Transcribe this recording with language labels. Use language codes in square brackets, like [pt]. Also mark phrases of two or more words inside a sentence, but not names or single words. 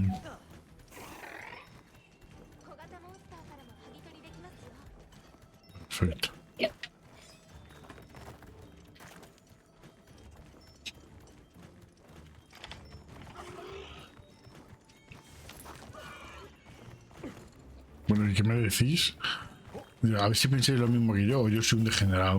[ja] 小型モンスターからも剥ぎ取りできますよ。 [es] Perfecto. Bueno, ¿y qué me decís? A ver si pensáis lo mismo que yo soy un degenerado.